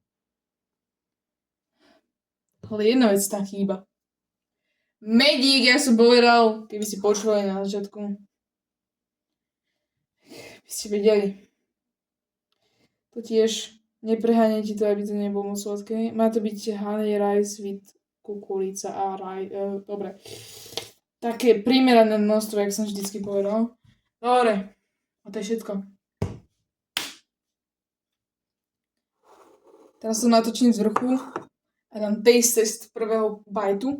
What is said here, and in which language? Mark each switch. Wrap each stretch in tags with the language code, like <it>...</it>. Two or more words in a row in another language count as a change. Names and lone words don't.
<sk>Ale jedna vec tam chýba. Medík, ja som povedal, keby ste počúvali na začiatku. By ste vedeli. To tiež nepreháňajte to, aby to nebolo moc sladké. Má to byť</sk> <en>honey rice with</en> <sk>kukurica a dobre. Také primerané množstvo, jak som vždycky povedal. Dobre. A to je všetko. Teraz som natočím z vrchu a dám</sk> <en>taste test</en> <sk>prvého bajtu.</sk>